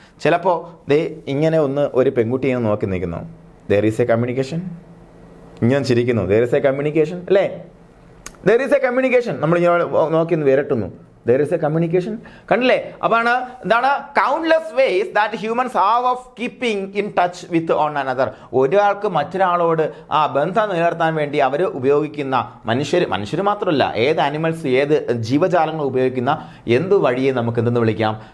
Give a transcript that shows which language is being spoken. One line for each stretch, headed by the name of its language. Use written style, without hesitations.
Malayalam: ചിലപ്പോൾ ഇങ്ങനെ ഒരു പെൺകുട്ടിയെ നോക്കി നിൽക്കുന്നു,
English: there is a communication.
Malayalam: ഇങ്ങനെ ചിരിക്കുന്നു,
English: there is a communication
Malayalam: അല്ലേ, there is a communication. നമ്മൾ ഇങ്ങനെ നോക്കി വിരട്ടുന്നു,
English: there is a communication.
Malayalam: കണ്ടില്ലേ? അപ്പാണ് എന്താണ്
English: Countless ways that humans have of keeping in touch with one another.
Malayalam: ഒരാൾക്ക് മറ്റൊരാളോട് ബന്ധം നിലനിർത്താൻ വേണ്ടി അവർ ഉപയോഗിക്കുന്ന മനുഷ്യർ മാത്രമല്ല, ഏത് ആനിമൽസ്, ഏത് ജീവജാലങ്ങൾ ഉപയോഗിക്കുന്ന എന്ത് വഴിയെ നമുക്ക് എന്തെന്ന് വിളിക്കാം?